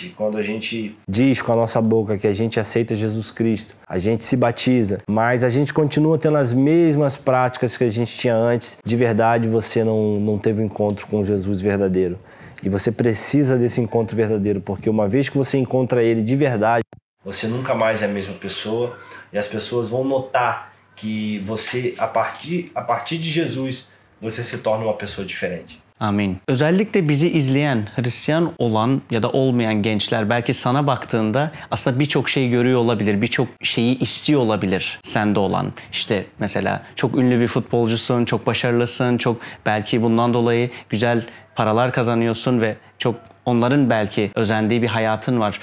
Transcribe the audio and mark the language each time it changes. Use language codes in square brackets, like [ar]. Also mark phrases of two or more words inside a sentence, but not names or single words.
[pt] E quando a gente diz com a nossa boca que a gente aceita Jesus Cristo, a gente se batiza, mas a gente continua tendo as mesmas práticas que a gente tinha antes, de verdade você não teve um encontro com Jesus verdadeiro. E você precisa desse encontro verdadeiro, porque uma vez que você encontra ele de verdade, você nunca mais é a mesma pessoa e as pessoas vão notar que você, a partir de Jesus, você se torna uma pessoa diferente. [tr] Amin. Özellikle bizi izleyen Hristiyan olan ya da olmayan gençler belki sana baktığında aslında birçok şey görüyor olabilir, birçok şeyi istiyor olabilir sende olan. İşte mesela çok ünlü bir futbolcusun, çok başarılısın, çok belki bundan dolayı güzel paralar kazanıyorsun ve çok onların belki özendiği bir hayatın var.